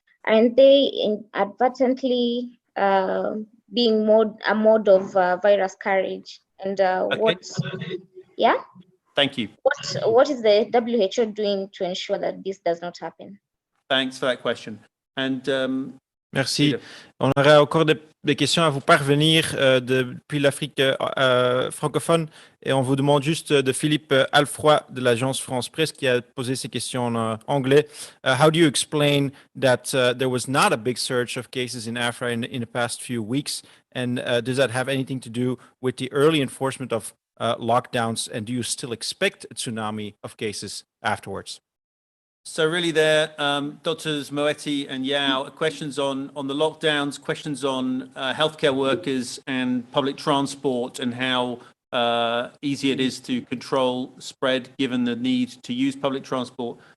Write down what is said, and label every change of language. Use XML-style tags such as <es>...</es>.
<en>Aren't they inadvertently being a mode of virus carriage? And yeah? Thank you. What is the WHO doing to ensure that this does not happen? Thanks for that question. And</en> <fr>merci. On aurait encore des questions à vous parvenir depuis l'Afrique francophone, et on vous demande juste de Philippe Alfroy de l'agence France Presse qui a posé ces questions en anglais.</fr> <en>How do you explain that there was not a big surge of cases in Africa in the past few weeks? And does that have anything to do with the early enforcement of lockdowns? And do you still expect a tsunami of cases afterwards? So really there, Doctors Moeti and Yao, questions on the lockdowns, questions on healthcare workers and public transport and how easy it is to control spread given the need to use public transport.</en>